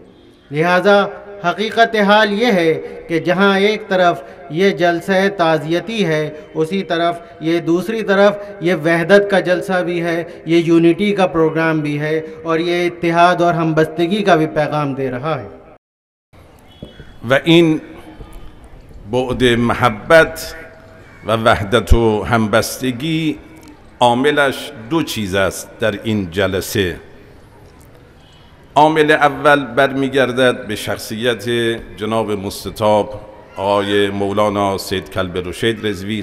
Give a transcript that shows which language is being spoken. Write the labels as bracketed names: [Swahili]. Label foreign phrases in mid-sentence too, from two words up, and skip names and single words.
[Urdu] لہٰذا حقیقت حال یہ ہے کہ جہاں ایک طرف یہ جلسہ تعزیتی ہے، اسی طرف یہ دوسری طرف یہ وحدت کا جلسہ بھی ہے، یہ یونٹی کا پروگرام بھی ہے اور یہ اتحاد اور ہمبستگی کا بھی پیغام دے رہا ہے۔ [Persian] و این بعد محبت و وحدت و همبستگی عاملش دو چیز است در این جلسه. عامل اول برمیگردد به شخصیت جناب مستطاب آقای مولانا سید کلب رشید رضوی